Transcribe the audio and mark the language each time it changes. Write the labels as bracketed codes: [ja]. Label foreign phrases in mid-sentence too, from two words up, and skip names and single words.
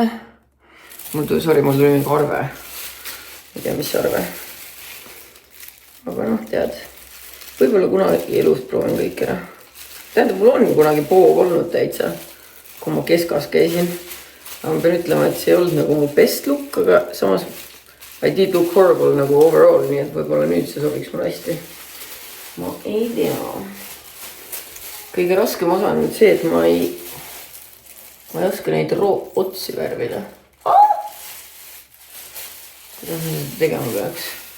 [et] Mul tuli mingi arve. Ei tea, mis arve. Aga noh, tead, võib-olla kunagi elus proovin kõik ära. Tähendab, mul on kunagi Bob olnud täitsa, kui ma keskas käisin. Aga ma pean ütlema, et see ei olnud nagu mu [en] best look, [et] aga samas [en] I did look horrible [et] nagu overall, nii et võib-olla nüüd see sobiks mulle hästi. Ma ei tea. Kõige raskem osa on see, et ma ei oska neid otsi värvida. Kuidas ma seda tegema peaks?